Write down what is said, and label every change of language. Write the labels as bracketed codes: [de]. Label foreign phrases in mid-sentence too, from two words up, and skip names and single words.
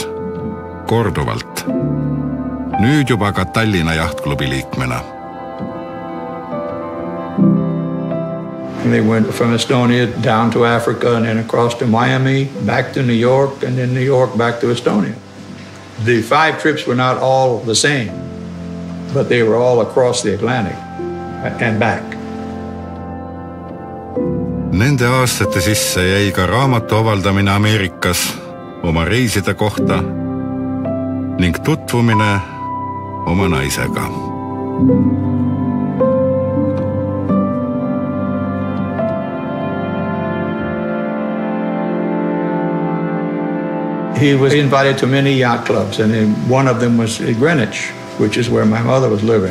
[et] Korduvalt. Nüüd juba ka Tallinna jahtklubi liikmena. [en] They went from Estonia down to Africa and then across to Miami, back to New York, and then New York back to Estonia. The 5 trips were not all the same, but they were all across the Atlantic and back. [et] Nende aastate sisse jäi ka raamatu avaldamine Ameerikas oma reiside kohta ning tutvumine oma naisega. [en] He was invited to many yacht clubs, and one of them was Greenwich, which is where my mother was living.